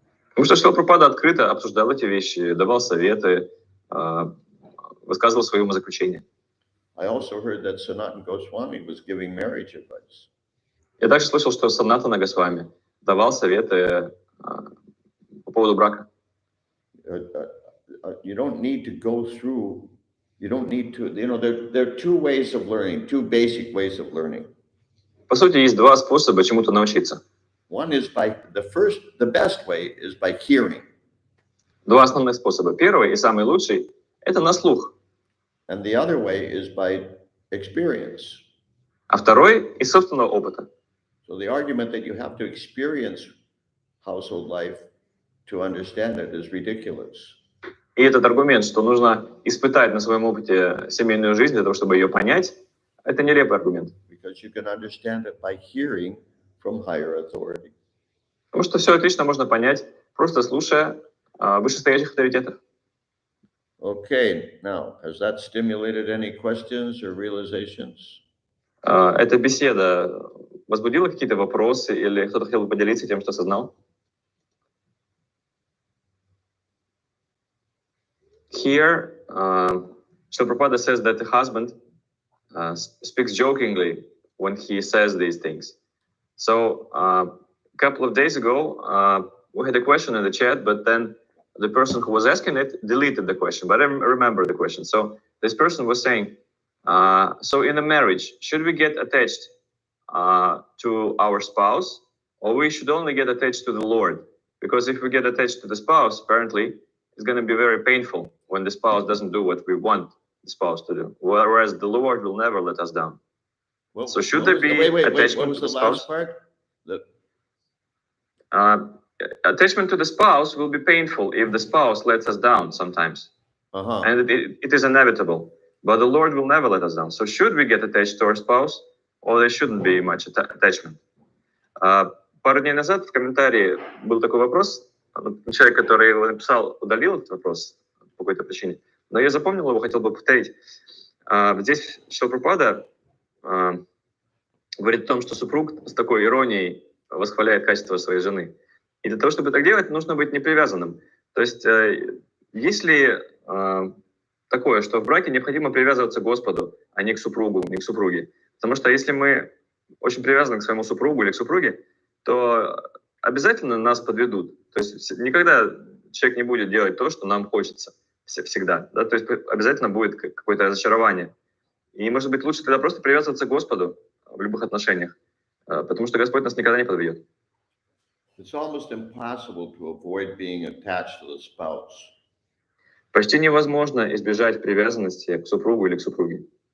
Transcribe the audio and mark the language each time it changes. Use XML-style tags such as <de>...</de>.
<ru>Потому что Шрила Прабхупада открыто обсуждал эти вещи, давал советы, высказывал свои умозаключения.</ru> <en>I also heard that Sanatana Goswami was giving marriage advice.</en> <ru>Я также слышал, что Санатана Госвами давал советы по поводу брака.</ru> <en>You don't need to go through, you don't need to, there are two ways of learning, two basic ways of learning.</en> <ru>По сути, есть два способа чему-то научиться.</ru> <en>One is the best way is by hearing.</en> <ru>Два основных способа. Первый и самый лучший – это на слух.</ru> <en>And the other way is by experience.</en> <ru>А второй – из собственного опыта.</ru> <en>So the argument that you have to experience household life to understand it is ridiculous.</en> <ru>И этот аргумент, что нужно испытать на своем опыте семейную жизнь для того, чтобы ее понять, это нелепый аргумент.</ru> <en>Because you can understand it by hearing from higher authority.</en> <ru>Потому что все отлично можно понять, просто слушая вышестоящих авторитетов.</ru> <en>Okay, now, has that stimulated any questions or realizations?</en> <ru>Эта беседа возбудила какие-то вопросы или кто-то хотел бы поделиться тем, что осознал?</ru> <en>Here, Srila Prabhupada says that the husband speaks jokingly when he says these things. So, a couple of days ago, we had a question in the chat, but then the person who was asking it deleted the question, but I remember the question. So, this person was saying, so in a marriage, should we get attached to our spouse, or we should only get attached to the Lord? Because if we get attached to the spouse, apparently, it's going to be very painful when the spouse doesn't do what we want the spouse to do, whereas the Lord will never let us down. So should there be attachment to the spouse? Attachment to the spouse will be painful if the spouse lets us down sometimes. And it is inevitable. But the Lord will never let us down. So should we get attached to our spouse, or there shouldn't be much attachment?</en> <ru>Пару дней назад в комментарии был такой вопрос. Человек, который его написал, удалил этот вопрос по какой-то причине. Но я запомнил его, хотел бы повторить. Здесь Шрила Прабхупада говорит о том, что супруг с такой иронией восхваляет качество своей жены. И для того, чтобы так делать, нужно быть непривязанным. То есть, если такое, что в браке необходимо привязываться к Господу, а не к супругу, не к супруге. Потому что если мы очень привязаны к своему супругу или к супруге, то обязательно нас подведут. То есть никогда человек не будет делать то, что нам хочется всегда. Да? То есть обязательно будет какое-то разочарование. И, может быть, лучше тогда просто привязываться к Господу в любых отношениях, потому что Господь нас никогда не подведет.</ru> <en>It's almost impossible to avoid being attached to the spouse.</en> <ru>Почти невозможно избежать привязанности к супругу или к супруге.</ru>